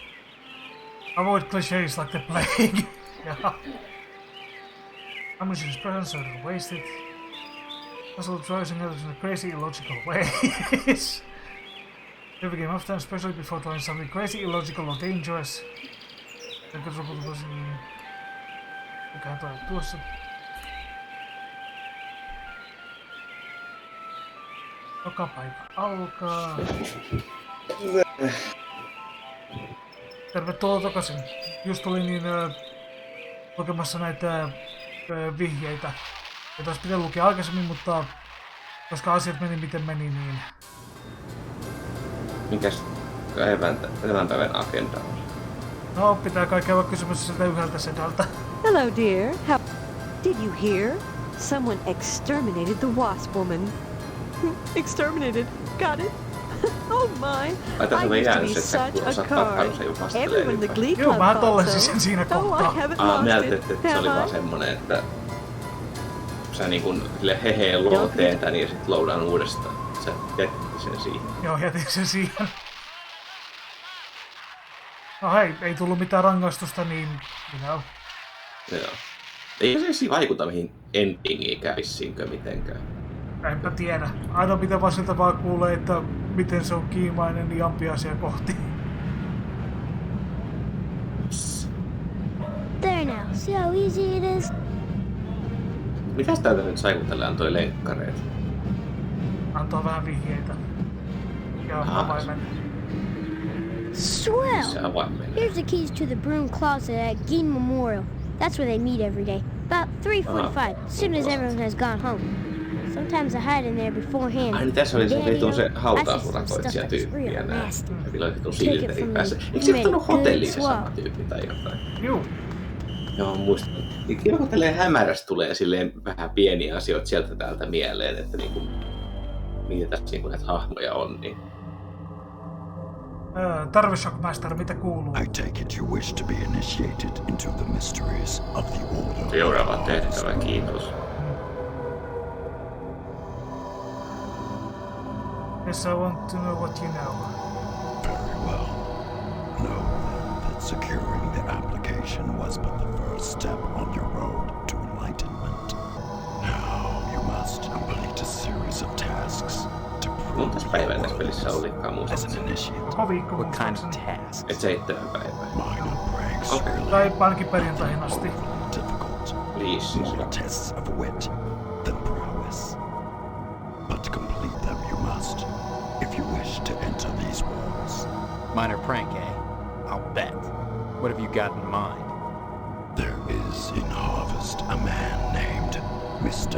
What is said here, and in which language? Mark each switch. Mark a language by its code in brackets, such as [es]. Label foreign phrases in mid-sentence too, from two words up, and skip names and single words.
[en] Avoid cliches like the plague. Yeah. Ammunition is present, so don't waste it. Puzzle driving others in a crazy, illogical ways. Every game often, especially before trying something crazy, illogical or dangerous. [fi] Mikä toi tuossa? Joka päivä alkaa. Tervetuloa takaisin. Just tuli niin lukemassa näitä vihjeitä. Ja taas pitää lukea aikaisemmin, mutta koska asiat meni miten meni, niin... Mikäs tämän päivän agenda on? No, pitää kai käydä kysymässä siltä yhdeltä sedältä. [en] Hello, dear. How did you hear? Someone exterminated the wasp woman. Exterminated. Got it? Oh my. I used to be such a card. Everyone in the Glee Club [fi] Joo, mä [en] thought [fi] tollesin [en] so. [fi] sen siinä [en] Oh, I [fi] kohtaa. [en] haven't lost [fi] Mietit, [en] it. [fi] että se oli vaan semmonen, että sä niinku hehe looteen tän ja sit loadaan uudestaan. Sä jätit sen siihen. Joo, jätin sen siihen. No hei, ei tullut mitään rangaistusta, niin... [en] You know. [fi] Joo. Ei se vaikuta mihin endingiin kävissinkö mitenkään. Enpä tiedä. Aina mitä vaan siltä vaan kuulee, että miten se on kiimainen niin ampiaisia kohti. [en] There now. See how easy it is? [fi] Mitäs täältä nyt sai, kun tällä antoi lenkkareet? Antoi vähän vihjeitä. Ja avaimen. [en] Swell! [fi] Se avaimen. [en] Here's the keys to the broom closet at Geen Memorial. That's where they meet every day. About 3:45, as soon as everyone has gone home. Sometimes I hide in there beforehand. [fi] Ai niin tässä oli se [en] Daddy, [fi] vitun se [en] I see some [fi] hautausurakoitsija [en] stuff that's [fi] tyyppi ja [en] real [fi] nää. [en] nasty. [fi] Joilla oli vitun [en] Take it [fi] silteri [en] from [fi] päässä. [en] me. [fi] Eikö se [en] You [fi] ottanut [en] made a [fi] hotelliin se [en] good [fi] sama [en] swap. [fi] tyyppi tai jotain? Juu. Joo, muistan. Kiva kun tälleen hämärästä tulee silleen vähän pieniä asioita sieltä täältä mieleen, että niinku niitä tässä niinku näitä hahmoja on, niin Tarveshockmaster, mitä kuuluu? [en] I take it you wish to be initiated into the mysteries of the Order. [fi] seuraava tehtävä, kiitos. [en] Yes, I want to know what you know. Very well. Know then that securing the application was but the first step on your road to enlightenment. Now you must complete a series of tasks to prove [fi] Montas päivää tässä [en] your [fi] pelissä [en] worthiness [fi] olikaan [en] as [fi] muistaakseni? [en] an initiate. [fi] Koko viikko [en] What kind of [fi] muistaakseni. [en] tasks? [fi] Et 7 päivää. [en] Minor pranks Okay. really [fi] Tai ainakin perjantaihin asti. [en] difficult. [fi] 5 siis. [en] More tests of wit than prowess. But to complete them you must, if you wish to enter these walls. Minor prank, eh? I'll bet. What have you got in mind? There is in Harvest a man named Mr.